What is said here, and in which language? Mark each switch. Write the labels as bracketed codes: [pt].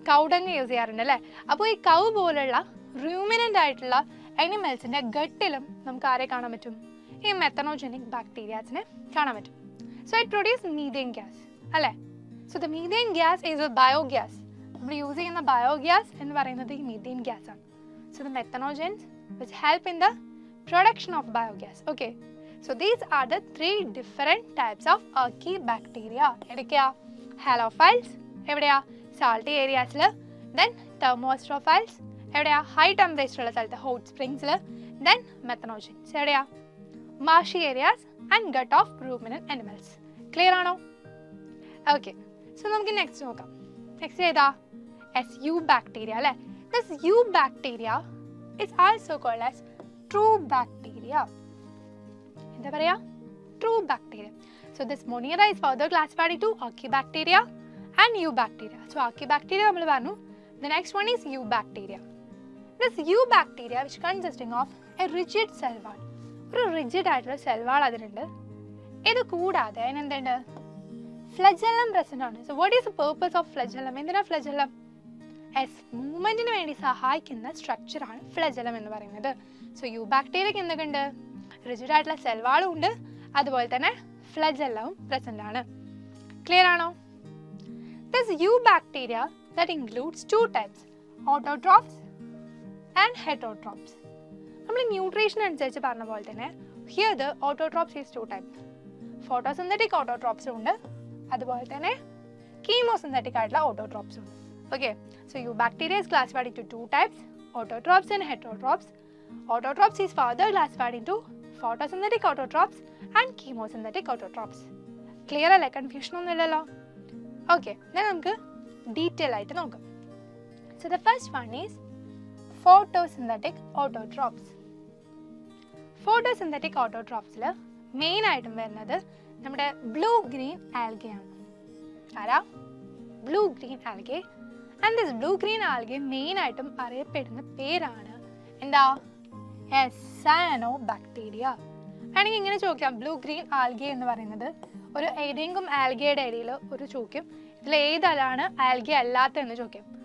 [ml] Cow dung use ചെയ്യാറുണ്ട് അല്ലേ? അപ്പോൾ ഈ കൗ പോലുള്ള റൂമിനൻ്റ് ആയിട്ടുള്ള അനിമൽസിൻ്റെ ഗട്ടിലും നമുക്ക് ആരെ കാണാൻ പറ്റും? ഈ മെത്തനോജനിക് ബാക്ടീരിയാസിനെ കാണാൻ പറ്റും. [en] so it produce methane gas [ml] അല്ലേ? [en] So the methane gas is a biogas. [ml] നമ്മൾ യൂസ് ചെയ്യുന്ന ബയോഗ്യാസ് എന്ന് പറയുന്നത് ഈ മീഥേൻ ഗ്യാസ് ആണ്. [en] So the methanogens which help in the production of biogas. Okay, so these are the three different types of Archaebacteria. [ml] എവിടെയാ? halophiles എവിടെയാ? [en] salty areasൽ. [ml] then thermoastrophiles എവിടെയാ? high temperature ഉള്ള സ്ഥലത്ത് hot springsൽ. [en] then methanogens [ml] എവിടെയാ? [en] marshy areas and gut of ruminant animals. [ml] clear ആണോ? okay, so നമുക്ക് next നോക്കാം. Next ഏതാ? Eubacteria അല്ലേ? [en] this Eubacteria is also called as true bacteria. [ml] എന്താ പറയാ? [en] True bacteria. So this Monera is further classified into Archaebacteria and Eubacteria. [ml] So Archaebacteria നമ്മൾ പറഞ്ഞു. [en] The next one is Eubacteria. This Eubacteria which consisting of a rigid cell wall. [ml] ഒരു rigid ആയിട്ടുള്ള cell wall അതിനുണ്ട്. ഇത് കൂടാതെ അതിനെന്തുണ്ട്? Flagellum present ആണ്. [en] So what is the purpose of flagellum? [ml] എന്തിനാ flagellum? മൂവ്മെന്റിന് വേണ്ടി സഹായിക്കുന്ന സ്ട്രക്ചറാണ് ഫ്ലജെല്ലം എന്ന് പറയുന്നത്. സോ യൂബാക്ടീരിയക്ക് എന്തൊക്കെയുണ്ട്? റിജിഡ് ആയിട്ടുള്ള സെൽ വാളും ഉണ്ട്, അതുപോലെ തന്നെ ഫ്ലജെല്ലവും പ്രസന്റ് ആണ്. ക്ലിയർ ആണോ? [en] This Eubacteria that includes two types, autotrophs and heterotrophs. [ml] നമ്മൾ ന്യൂട്രീഷൻ അനുസരിച്ച് പറഞ്ഞ പോലെ തന്നെ [en] here the autotrophs is two types. [ml] photosynthetic autotrophs ഉണ്ട്, അതുപോലെ തന്നെ chemosynthetic ആയിട്ടുള്ള autotrophs ഉണ്ട്. [en] Okay, so Eubacteria is classified into two types, autotrophs and heterotrophs. Autotrophs is further classified into photosynthetic autotrophs and chemosynthetic autotrophs. [ml] Clear അല്ലേ? Confusion ഒന്നും ഇല്ലല്ലോ. Okay, then നമുക്ക് detail ആയിട്ട് നോക്കാം. [en] So the first one is photosynthetic autotrophs. [ml] Photosynthetic autotrophsൽ main ആയിട്ടും വരുന്നത് നമ്മുടെ blue green algae ആണ്. ആരാ? Blue green algae. And this blue green algae main ആയിട്ടും അറിയപ്പെടുന്ന പേരാണ് എന്താ? സയനോബാക്ടീരിയ. ആണെങ്കിൽ ഇങ്ങനെ ചോദിക്കാം, ബ്ലൂ ഗ്രീൻ ആൽഗെ എന്ന് പറയുന്നത് ഒരു ഏതെങ്കിലും ആൽഗയുടെ ഇടയിൽ ഒരു ചോദിക്കും, ഇതിൽ ഏതാണ് ആൽഗെ അല്ലാത്തതെന്ന് ചോദിക്കും.